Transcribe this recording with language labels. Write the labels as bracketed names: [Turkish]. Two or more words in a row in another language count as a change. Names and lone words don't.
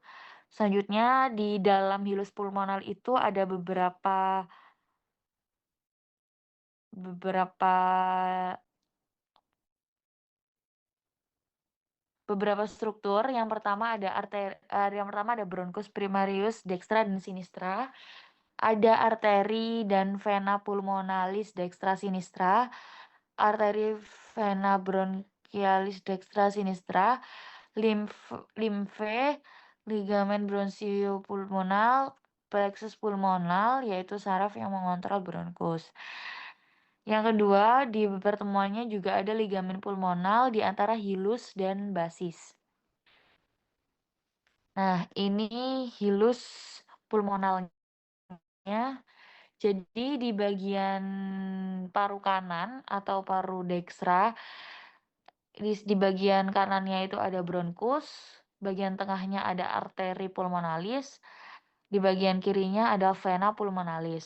[Indonesian] Selanjutnya di dalam hilus pulmonal itu ada beberapa struktur. Yang pertama ada [Latin] bronchus primarius dextra [Indonesian] dan sinistra. Ada arteri dan [Latin] vena pulmonalis dextra sinistra, [Indonesian] arteri vena [Latin] bronchialis dextra sinistra, [Indonesian] limfe, ligamen bronchiopulmonal, plexus pulmonal, yaitu saraf yang mengontrol bronkus. Yang kedua, di pertemuannya juga ada ligamen pulmonal di antara hilus dan basis. Nah, ini hilus pulmonalnya. Jadi di bagian paru kanan atau paru dextra, di bagian kanannya itu ada bronkus, bagian tengahnya ada arteri pulmonalis, di bagian kirinya ada vena pulmonalis.